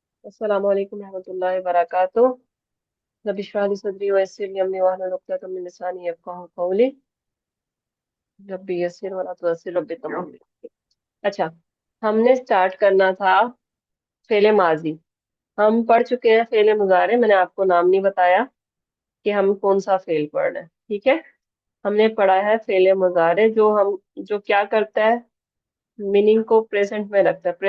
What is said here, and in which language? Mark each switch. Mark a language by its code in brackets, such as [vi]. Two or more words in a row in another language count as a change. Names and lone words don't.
[ar] السلام عليكم ورحمة الله وبركاته. رب اشرح لي صدري ويسر لي أمري واحلل عقدة من لساني يفقهوا قولي. رب يسر ولا تعسر رب تمم. [ur] اچھا، ہم نے سٹارٹ کرنا تھا فعلِ ماضی. ہم پڑھ چکے ہیں فعلِ مضارع۔ میں نے آپ کو نام نہیں بتایا کہ ہم کون سا فعل پڑھ رہے ہیں، ٹھیک ہے. ہم نے پڑھا ہے فعلِ مضارع، جو کیا کرتا ہے، مینِنگ کو پریزنٹ میں رکھتا ہے.